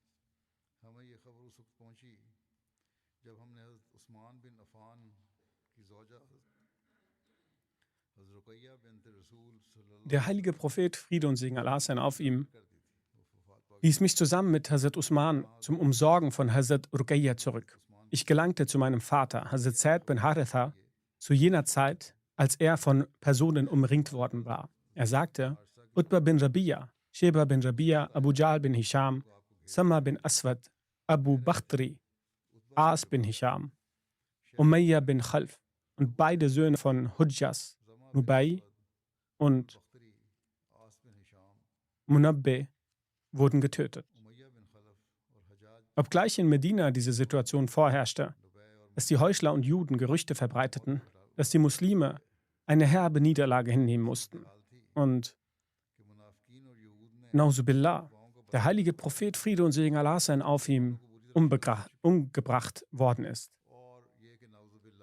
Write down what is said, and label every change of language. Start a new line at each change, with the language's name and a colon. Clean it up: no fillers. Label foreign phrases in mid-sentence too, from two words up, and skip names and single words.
German: Der heilige Prophet, Friede und Segen Allah sein auf ihm, ließ mich zusammen mit Hazrat Usman zum Umsorgen von Hazrat Ruqayya zurück. Ich gelangte zu meinem Vater, Hazrat Zaid bin Haritha, zu jener Zeit, als er von Personen umringt worden war. Er sagte: Utbah bin Rabia, Sheba bin Rabia, Abu Jahl bin Hisham, Sama bin Aswad, Abu Bakhtri, As bin Hisham, Umayya bin Khalf und beide Söhne von Hudjas, Nubay und Munabbe wurden getötet. Obgleich in Medina diese Situation vorherrschte, dass die Heuchler und Juden Gerüchte verbreiteten, dass die Muslime eine herbe Niederlage hinnehmen mussten und Nauzubillah, der heilige Prophet Friede und Segen Allah sein auf ihm umgebracht worden ist.